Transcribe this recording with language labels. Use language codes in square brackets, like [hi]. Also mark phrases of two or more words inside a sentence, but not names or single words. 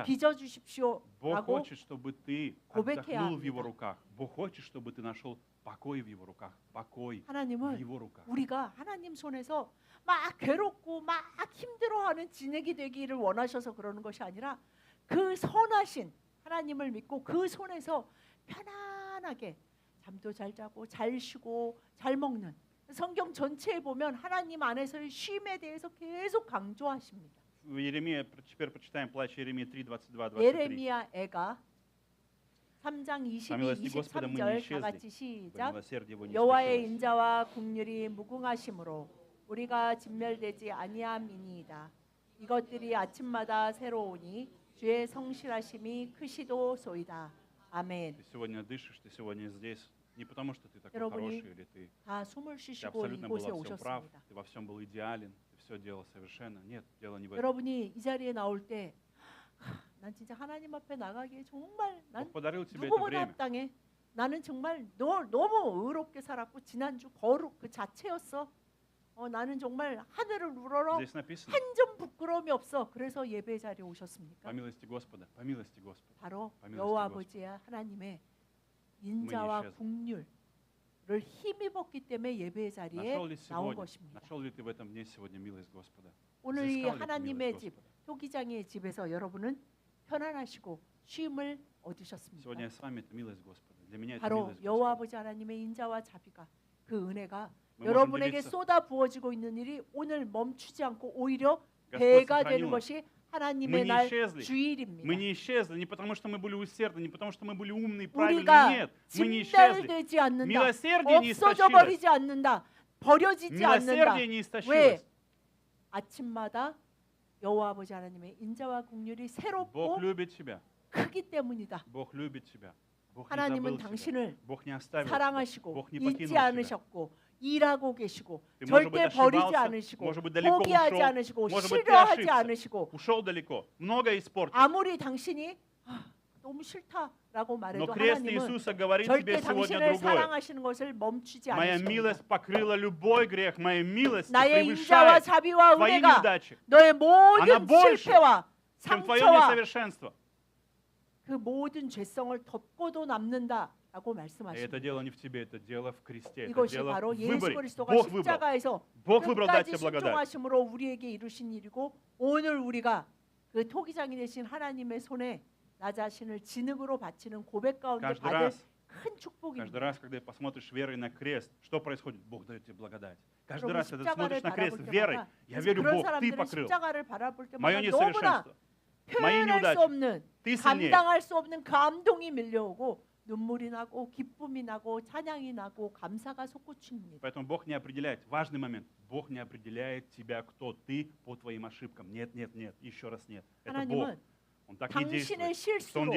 [ko] 빚어주십시오 [ru] Бог [ko] 라고 [ru] хочет, чтобы ты [ko] 고백해야 [ru] отдохнул в Его [ko] 합니다. [ru] руках. Бог хочет, чтобы ты нашел покой в Его руках. Покой в [ko] 하나님은 [ru] Его руках. [ko] 우리가 하나님 손에서 막 괴롭고 막 힘들어하는 진액이 되기를 원하셔서 그러는 것이 아니라 그 선하신 하나님을 믿고 그 손에서 편안하게 잠도 잘 자고 잘 쉬고 잘 먹는 성경 전체에 보면 하나님 안에서의 쉼에 대해서 계속 강조하십니다. [ru] В Иеремии, теперь прочитаем плач Иеремии 3, 22, 23. [ko] 예레미야 애가 3장 22, [ru] Милости Господа мы не [ko] 23절 다 같이 [ru] исчезли, [ko] 시작. [ru] милосердие Его не [ko] 여호와의 [ru] истощилось. [ko] 인자와 국률이 무궁하심으로 우리가 진멸되지 아니함이니이다. 이것들이 아침마다 새로우니 주의 성실하심이 크시도소이다. 아멘. [ru] Ты сегодня дышишь, ты сегодня здесь не потому, что ты такой [ko] 여러분이 [ru] хороший, или ты [ko] 다 숨을 [ru] ты [ko] 쉬시고 [ru] абсолютно был [ko] 이곳에 [ru] во всем прав, [ko] 오셨습니다. [ru] ты во всем был идеален, ты все делал совершенно. Нет, дело не в этом. [ko] 여러분이 이 자리에 나올 때 난 진짜 하나님 앞에 나가기에 정말 난 [ru] Бог подарил тебе это [ko] 누구보다 [ru] время. [ko] 합당해. 나는 정말 너무 의롭게 살았고 지난주 거룩 그 자체였어. 나는 정말 하늘을 우러러 [ru] Здесь написано, [ko] 한 점 부끄러움이 없어. 그래서 예배 자리에 오셨습니까? [ru] по милости Господа, по милости Господа. [ko] 바로 [ru] по милости [ko] 여호와 [ru] Господа. [ko] 아버지의 하나님의 인자와 [ru] исчезли. [ko] 국률을 힘입었기 때문에 예배 자리에 [ru] Нашел ли [ko] 나온 [ru] сегодня, [ko] 것입니다. [ru] нашел ли ты в этом дне сегодня милость Господа? [ko] 오늘 이 [ru] Взыскал ли ты [ko] 하나님의 [ru] милость [ko] 집 [ru] Господа? [ko] 토기장의 집에서 여러분은 편안하시고 쉼을 얻으셨습니까? [ru] Сегодня я с вами, это милость Господа. Для меня это [ko] 바로 [ru] милость [ko] 여호와 [ru] Господа. [ko] 아버지 하나님의 인자와 자비가 그 은혜가 [ru] Мы можем [ko] 여러분에게 [ru] делиться. [ko] 쏟아 부어지고 있는 일이 오늘 멈추지 않고 오히려 [ru] Господь [ko] 배가 되는 [ru] сохранил нас. [ko] 것이 [ru] Мы [ko] 하나님의 [ru] не [ko] 날 [ru] исчезли. [ko] 주일입니다. [ru] Мы не исчезли не потому, что мы были усердны, не потому, что мы были умные, правильные. [ko] 우리가 [ru] Нет, мы не исчезли. [ko] 진멸되지 않는다. [ru] Милосердие не [ko] 없어져 [ru] истощилось. [ko] 버리지 않는다. 버려지지 않는다. [ru] Милосердие не [ko] 왜? [ru] истощилось. [ko] 아침마다 여호와 아버지 하나님의 인자와 국률이 새롭고 [ru] Бог любит тебя. [ko] 크기 때문이다. [ru] Бог любит тебя. Бог не [ko] 하나님은 [ru] забыл тебя. [ko] 당신을 [ru] Bог не оставил тебя. [ko] 사랑하시고 [ru] Бог не [ko] 잊지 [ru] покинул тебя. [ko] 않으셨고 일하고 계시고 [ru] Ты, может быть, [ko] 절대 버리지 [ru] ошибался, [ko] 않으시고 [ru] может быть, далеко [ko] 포기하지 [ru] ушел, [ko] 않으시고 [ru] может быть, ты [ko] 싫어하지 [ru] ошибся, [ko] 않으시고 [ru] ушел далеко, многое испортил. [ko] 아무리 당신이 너무 싫다라고 [ru] Но [ko] 말해도 [ru] крест [ko] 하나님은 [ru] Иисуса говорит тебе [ko] 절대 [ru] сегодня [ko] 당신을 [ru] другое. [ko] 사랑하시는 것을 멈추지 [ru] Моя [ko] 않으십니다. [ru] милость покрыла любой грех. Моя милость [ko] 나의 인자와 [ru] превышает [ko] 자비와 [ru] твои [ko] 은혜가 [ru] неудачи, [ko] 너의 모든 [ru] больше, [ko] 실패와 [ru] чем твое [ko] 상처와 [ru] несовершенство. [ko] 그 모든 죄성을 덮고도 남는다라고 [ru] И это [ko] 말씀하십니다. [ru] дело не в тебе, это дело в кресте, это [ko] 이것이 [ru] дело [ko] 바로 [ru] в [ko] 예수 [ru] выборе. [ko] 그리스도가 [ru] Бог выбрал. [ko] 십자가에서 [ru] Бог выбрал дать [ko] 끝까지 [ru] тебе благодать. [ko] 순종하심으로 우리에게 이루신 일이고 오늘 우리가 그 토기장이 되신 하나님의 손에 나 자신을 진흙으로 바치는 고백 가운데 [ru] Каждый [ko] 받을 [ru] раз, [ko] 큰 [ru] каждый [ko] 축복입니다. [ru] раз, когда ты посмотришь верой на крест, что происходит? Бог дает тебе благодать. Каждый [ko] 여러분 [ru] раз, когда ты [ko] 십자가를 [ru] смотришь на крест [ko] 바라볼 [ru] верой, [ko] 때마다 [ru] я [ko] 그래서 [ru] верю, [ko] 그런 [ru] Бог, ты [ko] 사람들은 [ru] покрыл [ko] 십자가를 바라볼 때마다 [ru] мое [ko] 너무나 [ru] несовершенство, мои [ko] 표현할 수 [ru] неудачи. [ko] 없는 [ru] Ты сильнее. [ko] 감당할 수 없는 감동이 밀려오고 눈물이 나고 기쁨이 나고 찬양이 나고 감사가 솟구칩니다. [ru] Поэтому Бог не определяет, важный момент, Бог не определяет тебя, кто ты, по твоим ошибкам. Нет, нет, нет, еще раз нет. Это Бог. [ko] 하나님은 [ru] Он так не [ko] 당신의 [ru] действует. Что Он